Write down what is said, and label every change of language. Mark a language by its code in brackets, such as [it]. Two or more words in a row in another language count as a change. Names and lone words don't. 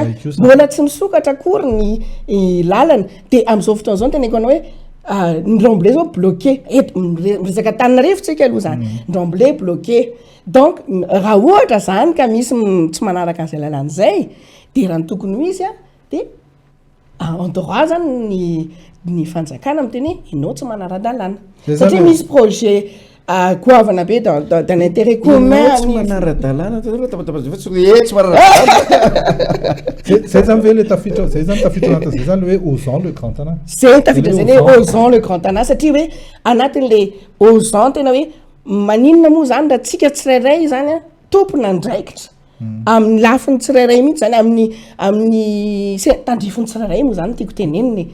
[mg] mbola tsy misokatra akory ny lalana de am'izao fotoana zao teneko anao hoe Ndromblé zao bloqué resaka Antananarivo tsika aloha zany Ndromblé bloqué donc raha ohatra zany ka misy tsy manaraka an'izay lalan'izay de raha ny tokony ho izy de [fr] en droit [mg] zany ny fanjakana miteny ianao tsy manara-dalàna satria misy projet goavana be [fr] dans l'intérêt commun [mg] tsy manara-dalàna zay zany ve le tafiditra zay zany tafiditra anatin'izay zany le hoe Ozan le Grand Tana zay tafiditra zay hoe Ozan le Grand Tana satria hoe anatin'le Ozan tena hoe maninona moa zany raha tsika tsirairay zany tompona ndraikitra amin'ny lafiny tsirairay mihitsy zany amin'ny tandrifiny tsirairay moa zany tiako teneniny